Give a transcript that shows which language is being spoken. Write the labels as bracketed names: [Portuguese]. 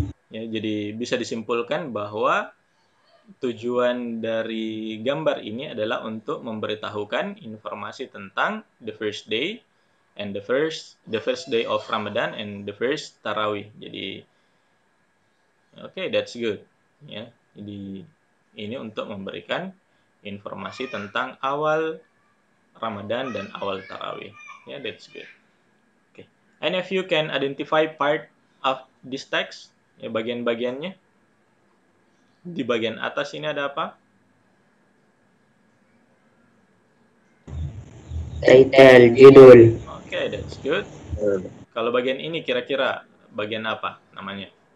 [Indonesian] Ya, jadi bisa disimpulkan bahwa tujuan dari gambar ini adalah untuk memberitahukan informasi tentang [English] the first day and the first day of Ramadan and the first tarawih. Jadi okay, that's good. Ya. [Indonesian] Jadi ini untuk memberikan informasi tentang awal Ramadan dan awal tarawih. [English] Ya, that's good. Okay. Any of you can identify part of this text? [Indonesian] Ya, bagian-bagiannya. Di bagian atas ini ada apa? [English] Title, judul. Okay, that's good. [Indonesian] Kalau bagian ini kira-kira bagian apa namanya?